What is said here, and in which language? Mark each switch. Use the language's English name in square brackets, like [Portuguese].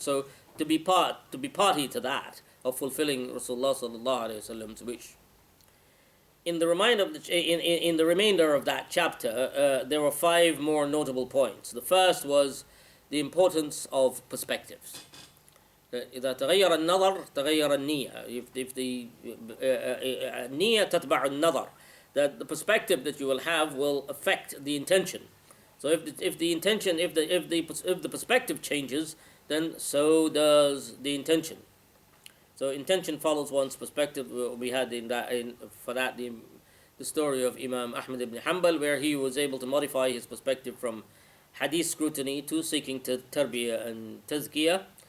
[English] So to be party to that, of fulfilling Rasulullah sallallahu alaihi wasallam's wish. In the remainder of that chapter, there were 5 more notable points. The first was the importance of perspectives. [Arabic] إذا تغير النظر تغير النية. [English] If the [Arabic] نية تتبع النظر, [English] that the perspective that you will have will affect the intention. So if the intention, if the perspective changes, then so does the intention. So intention follows one's perspective. We had the story of Imam Ahmad ibn Hanbal, where he was able to modify his perspective from hadith scrutiny to seeking to tarbiyah and tazkiyah.